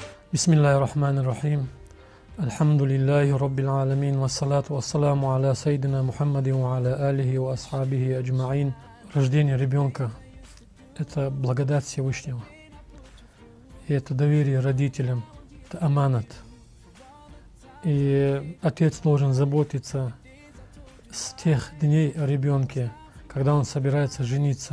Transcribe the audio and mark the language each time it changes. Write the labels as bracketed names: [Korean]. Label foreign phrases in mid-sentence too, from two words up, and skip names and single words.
[Arabic] بسم الله الرحمن الرحيم. الحمد لله رب العالمين. والصلاة والسلام على سيدنا محمد وعلى آله وأصحابه أجمعين. [Russian] Рождение ребенка – это благодать Всевышнего. И это доверие родителям, это аманат. И отец должен заботиться с тех дней о ребенке, когда он собирается жениться.